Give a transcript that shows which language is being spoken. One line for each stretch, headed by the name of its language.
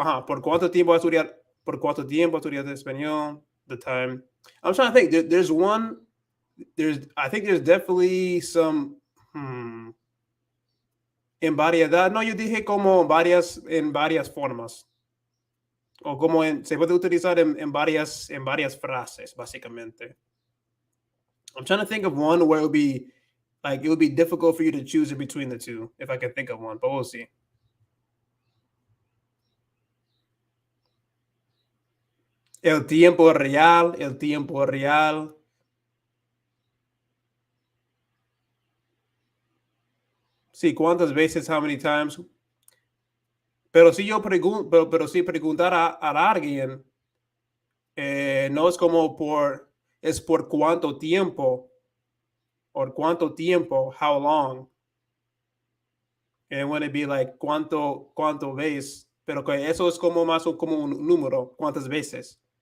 Spanish: Ajá, ¿por cuánto tiempo estudiar español?
English: The time. I'm trying to think. There's one. I think there's definitely some.
Spanish: En variedad. No, yo dije como en varias formas. O como se puede utilizar en varias frases, básicamente.
English: I'm trying to think of one where it would be difficult for you to choose in between the two, if I can think of one, but we'll see.
Spanish: El tiempo real, el tiempo real. Sí, ¿cuántas veces?
English: How many times?
Spanish: Pero si yo pregunto, pero si preguntar a alguien, no es como es por cuánto tiempo,
English: how long, and when it be like
Spanish: cuánto veces, pero que eso es como más como un número, cuántas veces.